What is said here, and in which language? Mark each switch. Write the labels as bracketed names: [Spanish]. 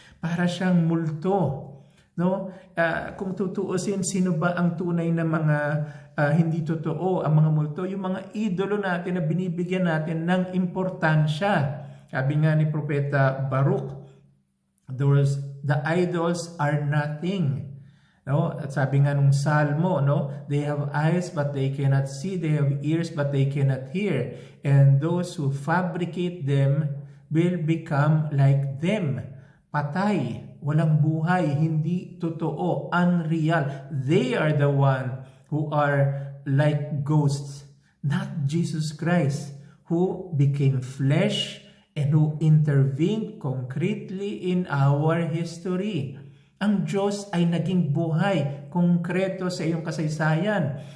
[Filipino] Para siyang multo, kung tutuusin, sino ba ang tunay na mga hindi totoo? Ang mga multo, yung mga idolo natin na binibigyan natin ng importansya. Sabi nga ni Propeta Baruch, [English] The idols are nothing. [Filipino] No, at sabi nga nung Salmo, no, [English] they have eyes but they cannot see, they have ears but they cannot hear, and those who fabricate them will become like them. [Filipino] Patay, walang buhay, hindi totoo, unreal. [English] They are the one who are like ghosts, not Jesus Christ, who became flesh and who intervened concretely in our history. [Filipino] Ang Diyos ay naging buhay, konkreto sa iyong kasaysayan.